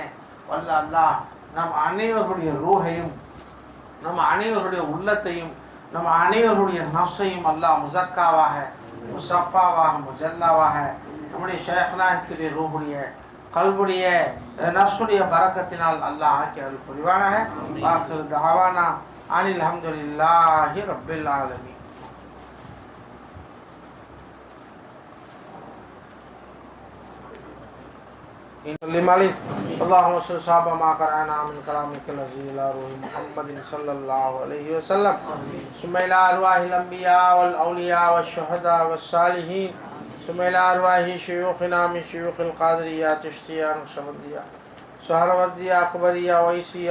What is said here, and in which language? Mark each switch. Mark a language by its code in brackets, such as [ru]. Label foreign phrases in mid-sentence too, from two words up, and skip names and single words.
[ta] வல்ல அல்லாஹ் நம் அனைவருடைய ரூஹையும், நம்ம அனைவருடைய உள்ளத்தையும், நம்ம அனைவருடைய நஃப்ஸையும் அல்லாஹ் முசக்காவாக, முசஃபாவாக, முஜல்லாவாக நம்முடைய ஷேഖ்னாஹுடைய ரூஹுடைய கல்புடைய நஃப்ஸுடைய பரக்கத்தினால் அல்லாஹ் ஆக்கி அருள் புரிவானாக. [ar] آخر دعوانا أن الحمد لله رب العالمين. اللهم صل صحاب ما قرأنا من كلامك العزيز إلى روح محمد صلى الله عليه وسلم ثم إلى أرواح الأنبياء والأولياء والشهداء والصالحين ثم إلى أرواح شيوخنا من شيوخ القادرية تشتيا نقشبندية سهروردية أكبرية ويسية